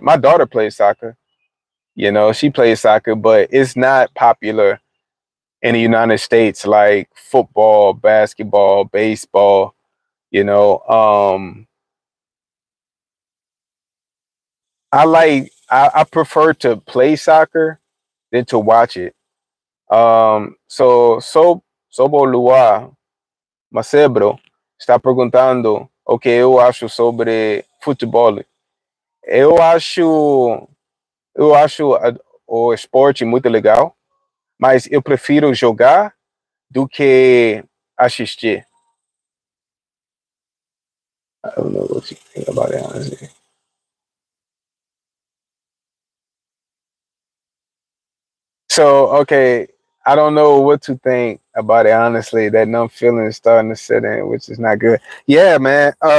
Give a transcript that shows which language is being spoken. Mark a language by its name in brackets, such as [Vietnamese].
[English] My daughter plays soccer. She plays soccer, but it's not popular in the United States like football, basketball, baseball. You know, I prefer to play soccer than to watch it. So [Portuguese] sobre o luar, Macebro está perguntando o que eu acho sobre futebol. Eu acho, eu acho o esporte muito legal, mas eu prefiro jogar do que assistir. [English] I don't know what you think about it, honestly. So, okay, I don't know what to think about it, honestly. That numb feeling is starting to set in, which is not good. Yeah, man.